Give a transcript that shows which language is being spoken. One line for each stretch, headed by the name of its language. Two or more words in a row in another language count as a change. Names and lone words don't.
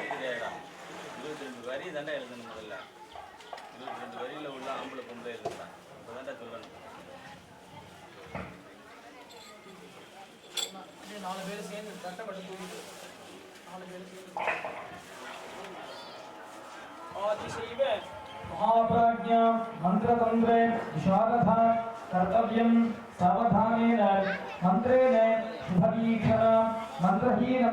Tamil: தெரியாதா 22 வரி தானே எழுதணும் முதல்ல 22 வரியில் உள்ள ஆம்பளை பொம்பளை எழுதுறான் இப்போ தான்டா சொல்லணும் 4 பேர் சேர்ந்து கட்டப்பட்டு தூக்கிட்டு 4 பேர் சேர்ந்து आदिशैव
Sanskrit: महाप्राज्ञा मंत्रतंत्रे विशारदा कर्तव्यं सावधानेन मंत्रेण शुभवीक्षणा मंत्रहीनं